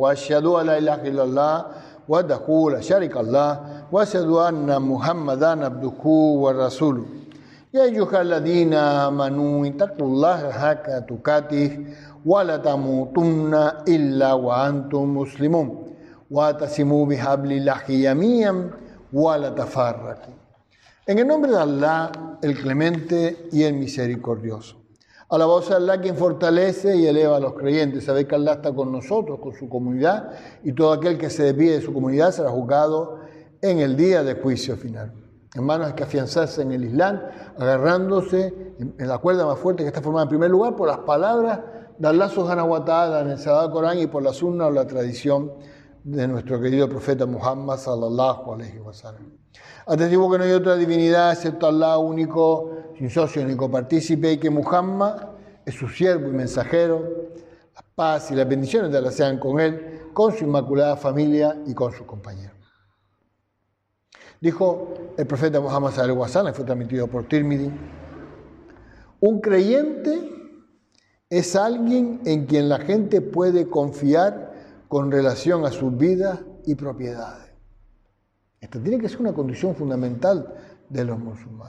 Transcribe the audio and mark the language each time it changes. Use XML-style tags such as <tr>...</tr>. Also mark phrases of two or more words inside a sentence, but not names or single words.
<ar>وأشهد أن لا إله إلا الله وحده لا شريك له وأشهد أن محمدا عبده ورسوله. يا أيها الذين آمنوا اتقوا الله حق تقاته ولا تموتن إلا وأنتم مسلمون. وَاتَّصِمُوا بِحَبْلِ اللَّهِ جَمِيعًا وَلَا تَفَرَّقُوا.</ar> <es>En el nombre de Allah, el clemente y el misericordioso. Alabados a Allah, quien fortalece y eleva a los creyentes. Sabéis que Allah está con nosotros, con su comunidad, y todo aquel que se desvíe de su comunidad será juzgado en el día del juicio final. Hermanos, hay que afianzarse en el Islam, agarrándose en la cuerda más fuerte que está formada en primer lugar por las palabras de Allah</es> <ar>سبحانه وتعالى</ar> <es>en el Sagrado Corán y por la sunna o la tradición de nuestro querido profeta Muhammad</es> <ar>صلى الله عليه وسلم.</ar> <es>Atestigo que no hay otra divinidad excepto Allah único, sin socio ni copartícipe, y que Muhammad es su siervo y mensajero. La paz y las bendiciones de Allah sean con él, con su inmaculada familia y con sus compañeros. Dijo el profeta Muhammad</es> <ar>صلى الله عليه وسلم,</ar> <es>fue transmitido por Tirmidhi: un creyente es alguien en quien la gente puede confiar con relación a sus vidas y propiedades. Esta tiene que ser una condición fundamental de los musulmanes.</es>